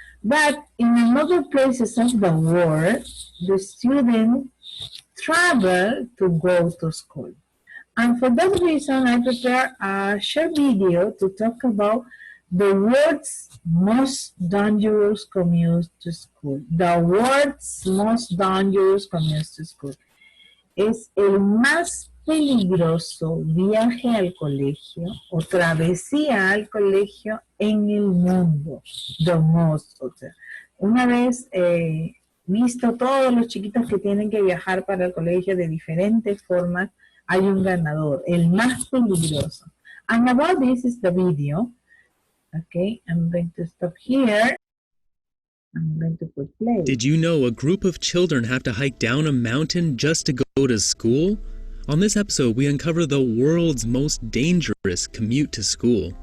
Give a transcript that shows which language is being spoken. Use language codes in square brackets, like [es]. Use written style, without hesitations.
[en] But in other places of the world, the students travel to go to school. And for that reason, I prepared a short video to talk about the world's most dangerous commute to school. The world's most dangerous commute to school. [es] Es el más peligroso viaje al colegio o travesía al colegio en el mundo. [en] The most, [es] o sea, una vez visto todos los chiquitos que tienen que viajar para el colegio de diferentes formas, hay un ganador, el más peligroso. [en] And about this is the video. Okay, I'm going to stop here. I'm going to put play. Did you know a group of children have to hike down a mountain just to go to school? On this episode, we uncover the world's most dangerous commute to school.